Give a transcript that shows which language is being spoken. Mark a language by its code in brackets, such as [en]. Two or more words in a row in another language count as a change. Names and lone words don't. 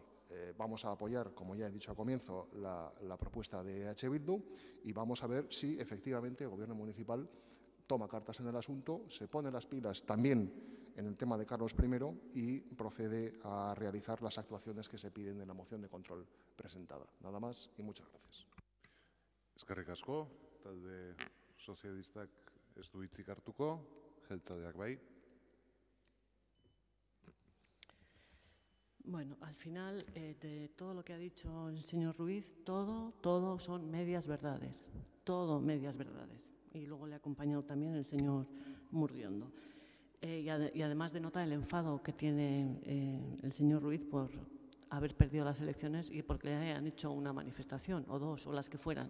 [es] Vamos a apoyar, como ya he dicho al comienzo, la propuesta de EH Bildu y vamos a ver si efectivamente el Gobierno municipal toma cartas en el asunto, se pone las pilas también en el tema de Carlos I y procede a realizar las actuaciones que se piden en la moción de control presentada. Nada más y muchas gracias. [eu] Eskerrik asko, talde sozialistak ez du hitzik hartuko, jeltzaleak bai. [es] Bueno, al final de todo lo que ha dicho el señor Ruiz, todo son medias verdades, todo medias verdades. Y luego le ha acompañado también el señor Murriondo. Y además denota el enfado que tiene el señor Ruiz por haber perdido las elecciones y porque le hayan hecho una manifestación, o dos, o las que fueran.